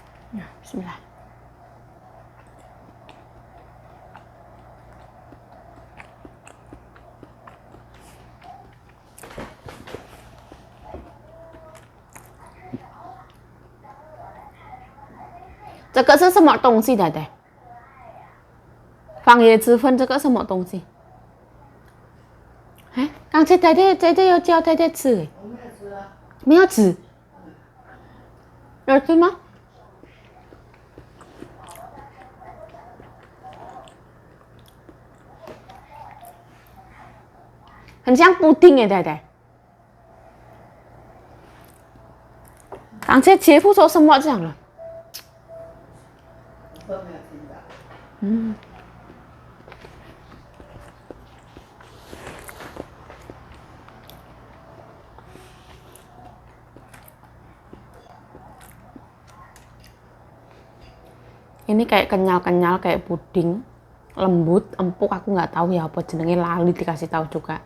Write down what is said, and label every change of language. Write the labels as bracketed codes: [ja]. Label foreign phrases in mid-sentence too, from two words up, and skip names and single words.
[id] Nah, bismillah. Ini [zh] 是什么东西，太太？放椰子粉，这个什么东西？哎，刚才太太有教太太吃，我没有吃啊。没有吃，有吃吗？很像布丁耶，太太。刚才姐夫说什么讲了？都没有听到。 [id] 嗯。Ini kayak kenyal-kenyal kayak puding, lembut, empuk, aku nggak tahu ya [jv] apa jenenge, lali [id] dikasih tahu juga.